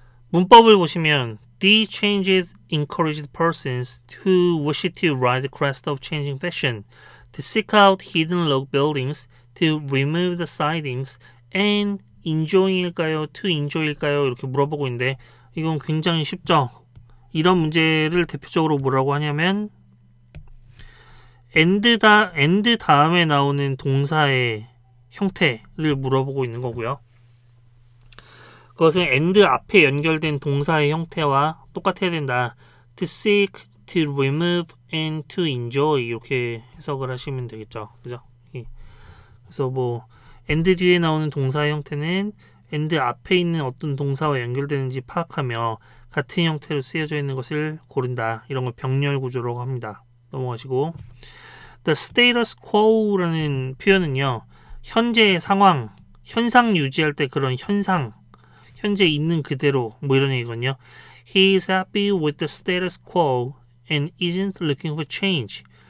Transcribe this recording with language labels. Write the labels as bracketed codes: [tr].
[ko] 문법을 보시면 [en] These changes encouraged persons who wish to ride the crest of changing fashion to seek out hidden log buildings, to remove the sidings, and enjoy일까요? to enjoy일까요? [ko] 이렇게 물어보고 있는데 이건 굉장히 쉽죠. 이런 문제를 대표적으로 뭐라고 하냐면 end 다음에 나오는 동사의 형태를 물어보고 있는 거고요. 그것은 and 앞에 연결된 동사의 형태와 똑같아야 된다. [en] to seek, to remove, and to enjoy [ko] 이렇게 해석을 하시면 되겠죠. 그죠? 그래서 뭐 and 뒤에 나오는 동사의 형태는 and 앞에 있는 어떤 동사와 연결되는지 파악하며 같은 형태로 쓰여져 있는 것을 고른다. 이런 걸 병렬 구조라고 합니다. 넘어가시고 The status quo라는 표현은요. 현재의 상황, 현상 유지할 때 그런 현상, 현재 있는 그대로 뭐 이런 얘기거든요. [en] He is happy with the status quo and isn't looking for change.